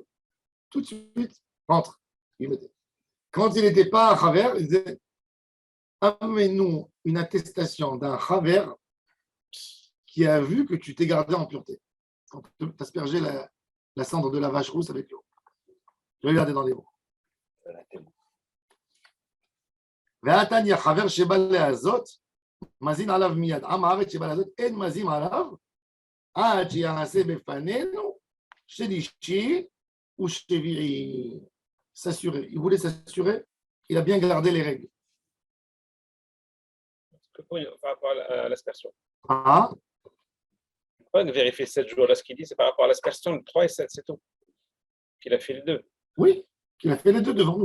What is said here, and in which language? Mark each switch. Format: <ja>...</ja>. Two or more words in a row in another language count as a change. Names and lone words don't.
<fr>Tout de suite, rentre. Il mettait. Quand il n'était pas Chaver, il disait, amène-nous une attestation d'un Chaver qui a vu que tu t'es gardé en pureté. Quand tu aspergeais la cendre de la vache rousse avec l'eau. Je vais regarder dans les mots.</fr> <he>והתניא חבר שבא להזות, מזין עליו מיד. עם הארץ שבא להזות, אין מזים עליו, עד שיעשה בפנינו שלישי ושביעי.</he> <fr>S'assurer. Il voulait s'assurer qu'il a bien gardé les règles. par rapport à l'aspersion. Ah, Pas de vérifier 7 jours. Là, ce qu'il dit, c'est par rapport à l'aspersion, le 3 et 7, c'est tout. Qu'il a fait les deux. oui, qu'il a fait les deux devant nous.</fr>